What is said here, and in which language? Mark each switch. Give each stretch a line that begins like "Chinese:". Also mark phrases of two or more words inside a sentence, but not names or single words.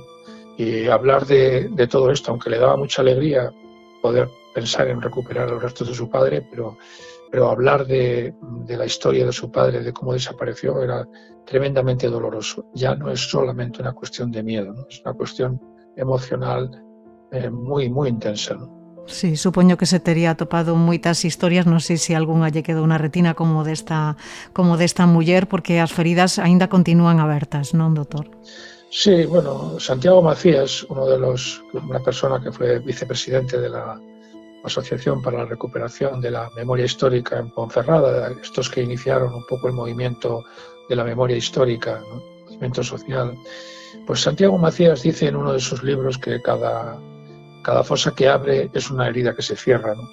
Spanish: Y hablar de todo esto, aunque le daba mucha alegría poder pensar en recuperar los restos de su padre, pero hablar de la historia de su padre, de cómo desapareció, era tremendamente doloroso. Ya no es solamente una cuestión de miedo, ¿no? Es una cuestión emocional moi intensa, ¿no?
Galician: Sí, supoño que se tería atopado moitas historias, non sei se algunha lle quedou na retina como desta muller, porque as feridas aínda continúan abertas, non, doutor?
Spanish: Sí, bueno, Santiago Macías, una persona que fue vicepresidente de la Asociación para la Recuperación de la Memoria Histórica en Ponferrada, estos que iniciaron un poco el movimiento de la memoria histórica, ¿no? El movimiento social. Pues Santiago Macías dice en uno de sus libros que cada fosa que abre es una herida que se cierra, ¿no?